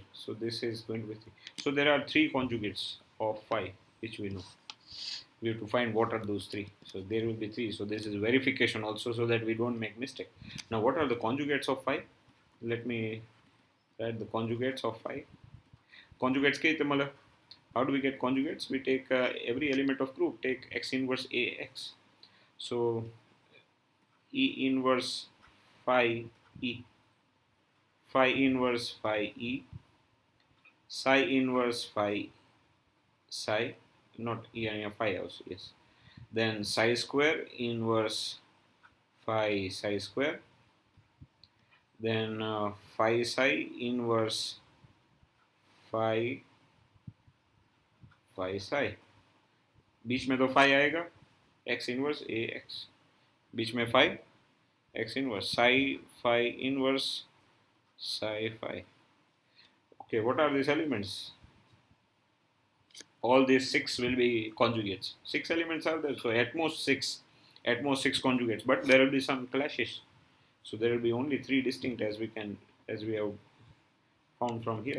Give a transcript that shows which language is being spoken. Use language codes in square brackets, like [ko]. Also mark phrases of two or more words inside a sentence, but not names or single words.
[en] So this is going to be 3. So there are three conjugates of phi which we know. We have to find what are those three. So there will be 3. So this is verification also, so that we don't make mistake. Now what are the conjugates of phi? Let me write the conjugates of phi. Conjugates ke mala. How do we get conjugates? We take every element of group, take x inverse ax. So E inverse phi E, phi inverse phi E, psi inverse phi psi, not E and phi also, yes. Then psi square inverse phi psi square. Then phi psi inverse phi phi psi. [hi] बीच में तो phi आएगा, [en] x inverse ax. [hi] बीच में phi, [en] x inverse psi phi inverse psi phi. Okay, what are these elements? All these 6 will be conjugates. 6 elements are there, so at most 6 conjugates, but there will be some clashes. So there will be only 3 distinct, as we have found from here.